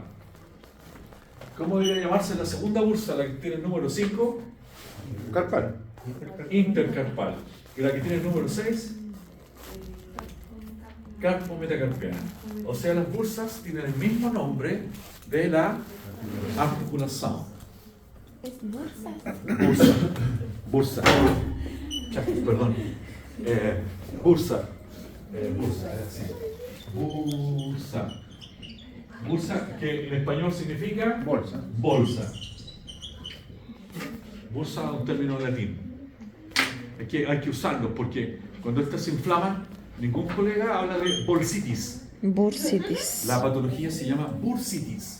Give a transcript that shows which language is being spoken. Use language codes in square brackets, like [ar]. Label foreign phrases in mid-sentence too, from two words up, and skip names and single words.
[es] ¿Cómo debería llamarse la segunda bursa, la que tiene el número 5? Carpal. Intercarpal. Y la que tiene el número 6, carpo metacarpiana. O sea, las bursas tienen el mismo nombre de la articulación. Es bursa. Bursa. Perdón. Bursa. Bursa. Bursa, que en español significa Bolsa. bolsa. Bursa es un término latín. Es que hay que usarlo porque cuando estas se inflaman, ningún colega habla de bursitis. Bursitis. La patología se llama bursitis.